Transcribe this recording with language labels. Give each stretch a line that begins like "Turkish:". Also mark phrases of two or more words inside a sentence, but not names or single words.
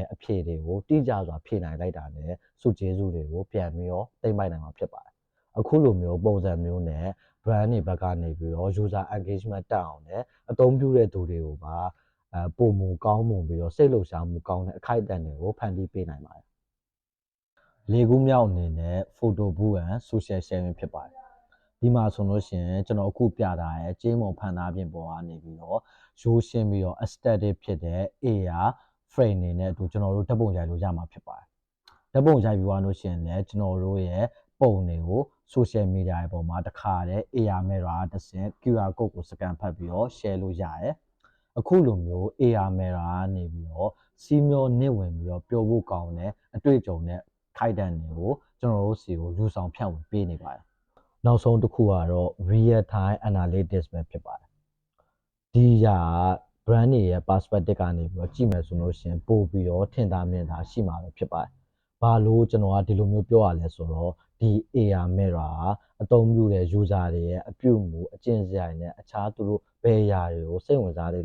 Burmese: အဖြေတွေကိုတိကျစွာဖြေနိုင်လိုက်တာနဲ့စုကျေးစုတွေကိုပြန်ပြီးတော့သိမ့်ပိုက်နိုင်မှာဖြစ်ပါတယ်အခုလိုမျိုးပုံစံမျိုးနဲ့ brand တွေဘက်ကနေပြီးတော့
English: user engagement
Burmese: တက်အောင်နဲ့အသုံးပြုတဲ့သူတွေကိုပါ ပုံမူကောင်းမွန်ပြီးတော့စိတ်လှုပ်ရှားမှုကောင်းတဲ့အခိုက်အတန့်တွေကိုဖန်တီးပေးနိုင်ပါတယ်လေးခုမြောက်အနေနဲ့
English: photo booth and social sharing
Burmese: ဖြစ်ပါတယ်ဒီမှာဆိုလို့ ရှိရင်ကျွန်တော်အခုပြတာရဲ့ကြေးမုံဖန်သားပြင်ပေါ်ကနေပြီးတော့ရိုးရှင်းပြီးတော့ aesthetic ဖြစ်တဲ့
English: AR frame
Burmese: တွေနဲ့အတူ ကျွန်တော်တို့ဓာတ်ပုံရိုက်လို့ရမှာဖြစ်ပါတယ်ဓာတ်ပုံရိုက်ပြီးသွားလို့ရှိရင်လည်းကျွန်တော်တို့ရဲ့ပုံတွေကို
English: social media
Burmese: တွေပေါ်မှာတခါတည်း
English: AR mirror
Burmese: တစ်ဆင့်
English: QR code
Burmese: ကို scan ဖတ်ပြီးတော့ share လို့ရတယ်အခုလိုမျိုး
English: AR mirror
Burmese: ကနေပြီးတော့စီးမျောနစ်ဝင်ပြီးတော့ပျော်ဖို့ကောင်းတဲ့အတွေ့အကြုံနဲ့ခိုက်တန်တွေကိုကျွန်တော်တို့စီကိုလူဆောင်ဖြန့်ဝေပေးနေပါတယ်နောက်ဆုံးတစ်ခုကတော့
English: real time analytics
Burmese: ပဲဖြစ်ပါတယ်ဒီရာဘ brand တွေရဲ့ perspective ကနေပြီးတော့ကြည့်မယ်ဆိုလို့ရှိရင်ပို့ပြီးတော့ထင်သာမြင်သာရှိမှာပဲဖြစ်ပါတယ်။ဘာလို့ကျွန်တော်ကဒီလိုမျိုးပြောရလဲဆိုတော့ဒီ
English: AR mirror
Burmese: ကအသုံးပြုတဲ့ user တွေရဲ့အပြုအမူအကျင့်စရိုက်နဲ့အခြားသူတို့ဘယ်အရာတွေကိုစိတ်ဝင်စားနေ